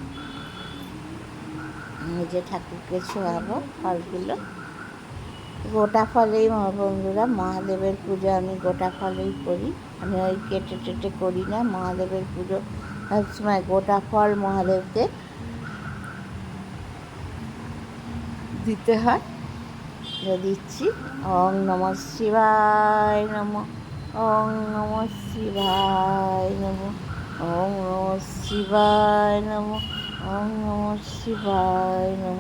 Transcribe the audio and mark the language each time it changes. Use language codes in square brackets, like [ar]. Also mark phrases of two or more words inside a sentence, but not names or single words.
[bn] এই যে ঠাকুরকে ছোঁয়াবো ফলগুলো, গোটা ফলেই বন্ধুরা। মহাদেবের পুজো আমি গোটা ফলেই করি, আমি ওই কেটে টেটে করি না। মহাদেবের পুজো সবসময় গোটা ফল মহাদেবকে দিতে হয়। দিচ্ছি। [sa] ওং নমঃ শিবায় নমঃ, ওং নমঃ শিবায় নমঃ, ওং নমঃ শিবায় নমঃ, ওং নমঃ শিবায় নমঃ।